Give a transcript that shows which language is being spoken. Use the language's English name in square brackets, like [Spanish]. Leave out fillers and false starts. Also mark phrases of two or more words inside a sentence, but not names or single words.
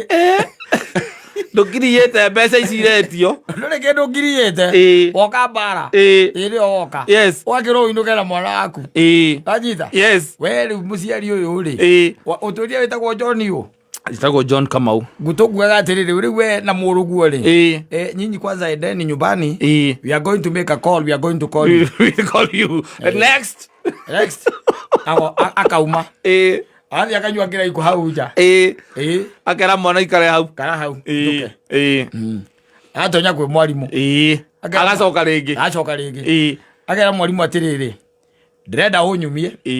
[Kikuyu] ndũkiriyĩte mbeca ici iretio ndũrĩ kĩndũ ũkiriyĩte woka mbara ĩrĩo woka wakĩrwo ũinũke na mwana waku kanyita we rĩu mũciari ũyũ rĩ ũtũria wĩtagwo John ũ Jitagwo John Kamau. Gutokuaga atiriri uri we na muruguo ri. [Swahili] Nyinyi kwanza endeni nyumbani. [English] We are going to make a call. We are going to call you. We call you. Next. [Kikuyu] Akauma. Athi akanyua kira iko hau nja. Akera mwana ikare hau. Kara hau. Atonya kwe mwarimu. Agacoka ringi. Acoka ringi. Akera mwarimu atiriri. Ndirenda unyumie.